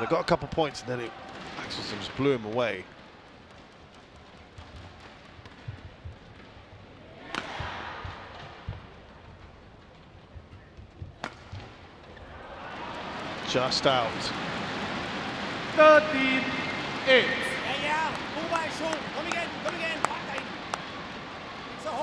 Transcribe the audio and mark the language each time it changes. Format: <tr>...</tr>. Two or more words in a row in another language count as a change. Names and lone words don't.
<en>They got a couple points, and then Axelsen just blew him away. Just out. 13-8.</en> <da>Ja, god vej, Sol. Kom igen, kom igen. Pak dig ind.</da>